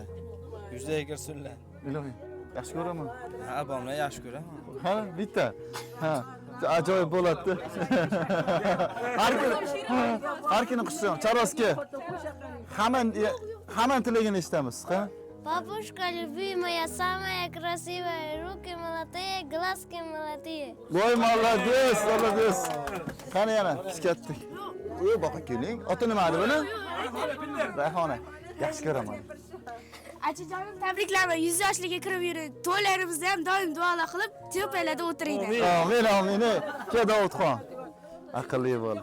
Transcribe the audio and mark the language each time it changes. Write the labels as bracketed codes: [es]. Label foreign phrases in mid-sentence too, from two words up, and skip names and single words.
[uz] Yuzlarga kirsinlar. Ilohim. Yaxshi ko'raman. Ha, abamlar yaxshi ko'raman. Ha, bitta. Ha, ajoyib bo'ladi. Har kuni qishdan Charoski. Hamma tilagini eshitamiz, ha? [ru] Бабушка любимая, самая красивая, руки молодые, глазки молодые. [uz] Voy [ru] молодец, молодец. [uz] Qani yana kichkatdik. Ey, boqa keling. Oti nima edi buni? Rayhona. Yaxshi ko'raman. Achajonim tabriklayman. 100 yoshlarga kirib yuring. To'ylarimizda ham doim duolar qilib, tepalarda o'tiringlar. Amin, amin. Ke Davudxon. Aqlli bo'l.